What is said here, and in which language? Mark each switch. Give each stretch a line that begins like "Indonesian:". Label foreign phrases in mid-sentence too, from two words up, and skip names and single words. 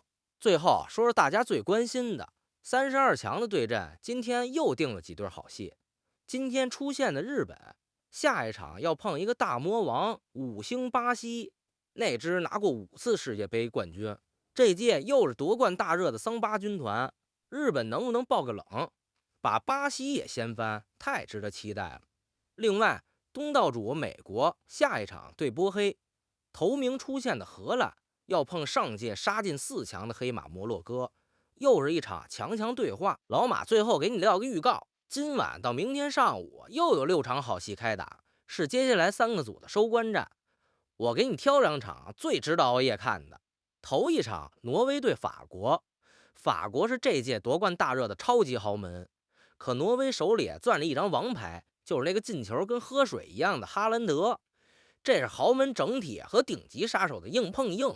Chinese: 最後說说大家最關心的32強的对阵，今天又定了幾對好戲。今天出現的日本，下一場要碰一個大魔王5星巴西，那支拿過5次世界杯冠軍，這屆又是奪冠大熱的桑巴軍團，日本能不能爆個冷，把巴西也掀翻，太值得期待了。另外，东道主美國下一场对波黑，头名出现的荷蘭要碰上届杀进4强的黑馬摩洛哥，又是一場强强对話。老馬最後給你撂個預告，今晚到明天上午又有6場好戲開打，是接下來3個組的收官戰。我給你挑2場最值得熬夜看的。頭一場挪威對法國，法國是這屆奪冠大熱的超級豪門，可挪威手裡攥了一張王牌，就是那個進球跟喝水一樣的哈蘭德，這是豪門整體和頂級殺手的硬碰硬。